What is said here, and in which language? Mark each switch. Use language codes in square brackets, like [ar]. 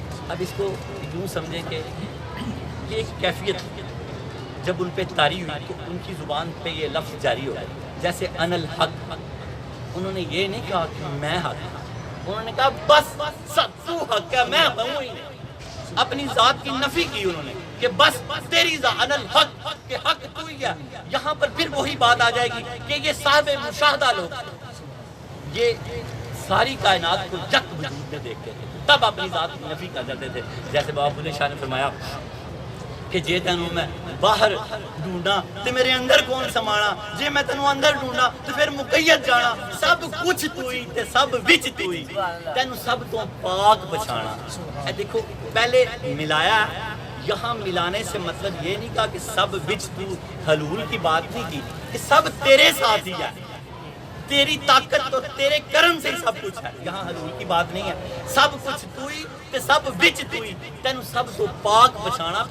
[ur] اب اس کو یوں سمجھیں کہ یہ ایک کیفیت جب ان پہ طاری ہوئی تو ان کی زبان پہ یہ لفظ جاری ہو گئے، جیسے ان الحق، انہوں نے یہ نہیں کہا کہ میں حق، انہوں نے کہا بس تو حق ہے، میں ہوں ہی نہیں۔ اپنی ذات کی نفی کی انہوں نے کہ بس تیری ذات ان الحق، کہ حق تو ہی ہے۔ یہاں پر پھر وہی بات آ جائے گی کہ یہ صاحب مشاہدہ لوگ، یہ ساری کائنات کو یک وجود میں دیکھتے تھے، تب اپنی ذات کی نفی کر دیتے تھے. جیسے بابا بلے شاہ نے فرمایا کہ [pa] جے تینوں میں باہر ڈھونڈا تے میرے اندر کون سمانا, جے میں تینوں اندر ڈھونڈا تو پھر مقید جانا, سب کچھ توئی تے سب وچ توئی, تینوں سب تو پاک بچانا. [ur] اے دیکھو پہلے ملایا, یہاں ملانے سے مطلب یہ نہیں کہا کہ سب وچ تو, حلول کی بات نہیں کی کہ سب تیرے ساتھ ہی ہے, تیری طاقت تو تیرے کرم سے ہی سب کچھ ہے. یہاں حلول کی بات نہیں ہے, [pa] سب کچھ توئی تے سب وچ توئی, تینوں سب تو پاک بچانا.